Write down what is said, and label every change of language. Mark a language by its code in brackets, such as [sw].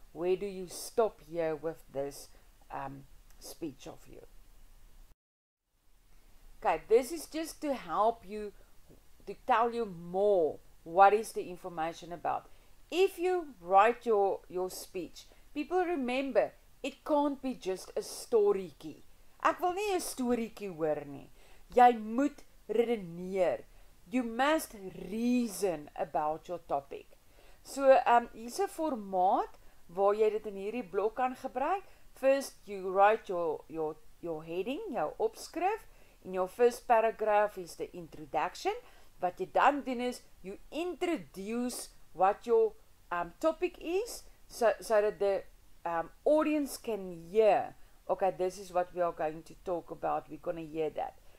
[en] Where do you stop here with this speech of you? Okay, this is just to help you, to tell you more what is the information about. If you write your speech, people remember, it can't be just a storytjie. [af] Ek wil nie 'n storytjie hoor nie. Jy moet redeneer. [en] You must reason about your topic. [af] So, hier's 'n formaat waar jy dit in hierdie blok kan gebruik. [en] First, you write your heading, [af] jou opskrif. [en] In your first paragraph is the introduction. [af] Wat jy dan doen is, [en] you introduce what your topic is, so that the audience can hear, okay, this is what we are going to talk about, we're going to hear that.